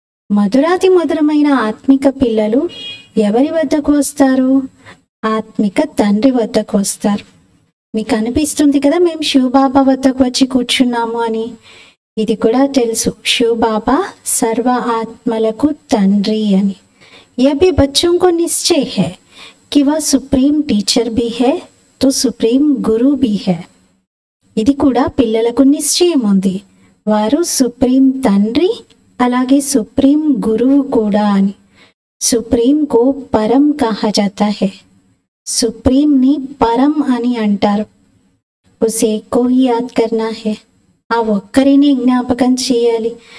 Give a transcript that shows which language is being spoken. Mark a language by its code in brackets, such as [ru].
[te] మధురాతి మధురమైన ఆత్మిక పిల్లలు ఎవరి వద్దకు వస్తారు? ఆత్మిక తండ్రి వద్దకు వస్తారు. మీకు అనిపిస్తుంది కదా మేము శివబాబా వద్దకు వచ్చి కూర్చున్నాము అని. ఇది కూడా తెలుసు, శివబాబా సర్వ ఆత్మలకు తండ్రి అని. [hi] यह भी बच्चों को निश्चय है कि वह सुप्रीम टीचर भी है तो सुप्रीम गुरु भी है. [te] ఇది కూడా పిల్లలకు నిశ్చయం ఉంది, వారు సుప్రీం తండ్రి అలాగే సుప్రీం గురువు కూడా అని. [hi] సుప్రీం కో పరం కహా జాతా హై, [te] సుప్రీంని పరం అని అంటారు. [hi] ఉసే కోహి యాద్ కర్నా హే, [te] ఆ ఒక్కరిని జ్ఞాపకం చేయాలి.